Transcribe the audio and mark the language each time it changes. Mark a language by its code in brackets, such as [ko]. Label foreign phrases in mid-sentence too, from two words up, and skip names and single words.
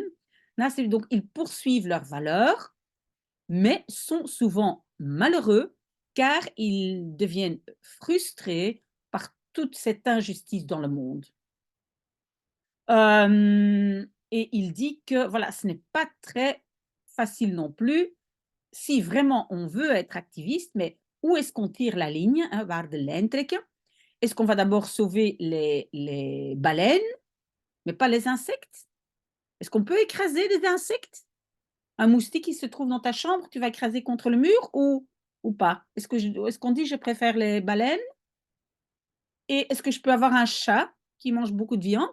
[fr] Nastreven, donc ils poursuivent leurs valeurs, mais sont souvent malheureux car ils deviennent frustrés par toute cette injustice dans le monde. Et il dit que voilà, ce n'est pas très facile non plus si vraiment on veut être activiste, mais où est-ce qu'on tire la ligne, hein, [nl] waar de lijn trekken? [fr] Est-ce qu'on va d'abord sauver les baleines, mais pas les insectes? Est-ce qu'on peut écraser des insectes? Un moustique qui se trouve dans ta chambre, tu vas écraser contre le mur ou pas? Est-ce qu'on dit: «Je préfère les baleines» et est-ce que je peux avoir un chat qui mange beaucoup de viande?